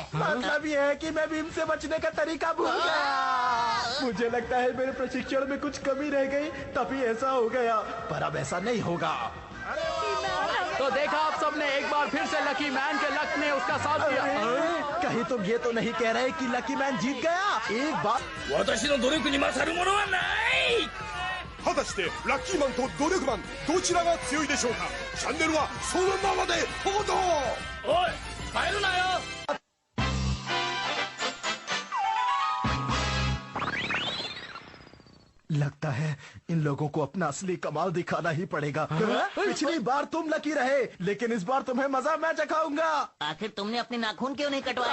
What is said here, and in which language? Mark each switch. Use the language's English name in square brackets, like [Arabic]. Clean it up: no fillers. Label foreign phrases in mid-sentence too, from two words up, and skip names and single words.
[Hindi] मतलब ये है कि मैं बीम से बचने का तरीका भूल गया। मुझे लगता है मेरे प्रशिक्षण में कुछ कमी रह गई, तभी ऐसा हो गया। पर अब ऐसा नहीं होगा। तो देखा आप सबने, एक बार फिर से लकी मैन के लक ने उसका साथ दिया। कहीं तुम ये तो नहीं कह रहे कि लकी मैन जीत गया? एक बार [Japanese] 果たしてラッキーマンと努力マンどちらが強いでしょうか。チャンネルはそのままでどうぞ。おい、帰るなよ。 [Hindi] लगता है इन लोगों को अपना असली कमाल दिखाना ही पड़ेगा। पिछली बार तुम लकी रहे, लेकिन इस बार तुम्हें मजा मैं चखाऊंगा। आखिर तुमने अपने नाखून क्यों नहीं कटवाए?